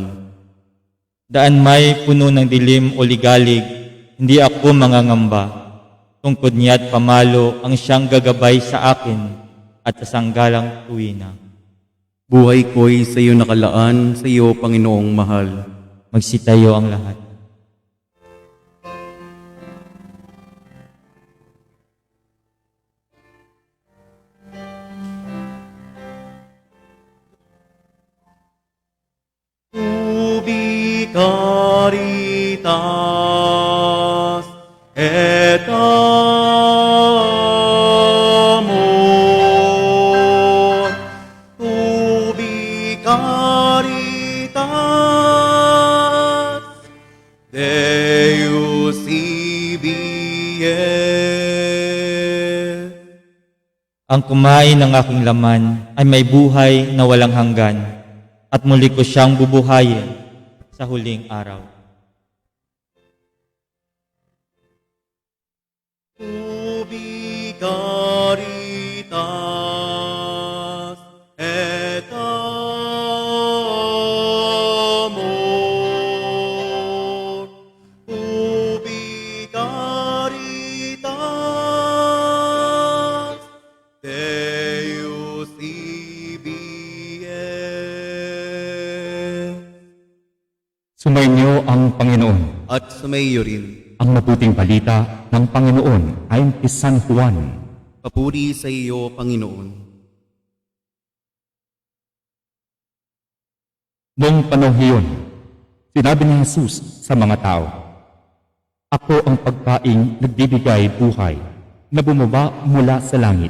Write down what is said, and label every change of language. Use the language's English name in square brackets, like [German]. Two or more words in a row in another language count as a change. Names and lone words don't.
[Filipino] Daan may puno ng dilim o ligalig, hindi ako mangangamba. Tungkod niya't pamalo ang siyang gagabay sa akin at sa sanggalang tuwina. Buhay ko'y sa iyo nakalaan sa iyo, Panginoong mahal. Magsitayo ang lahat. [Latin] Ubi caritas et amor. Ubi caritas Deus ibie. [Filipino] Ang kumain ng aking laman ay may buhay na walang hanggan, at muli ko siyang bubuhayin sa huling araw. [Latin] Ubi caritas et amor. Ubi caritas Deus ibie. [Filipino] Sumainyo ang Panginoon. At sumayo rin. Ang mabuting balita ng Panginoon ayon kay San Juan. Papuri sa iyo, Panginoon. Noong panahon iyon, sinabi ni Jesus sa mga tao, Ako ang pagkaing nagbibigay buhay na bumaba mula sa langit.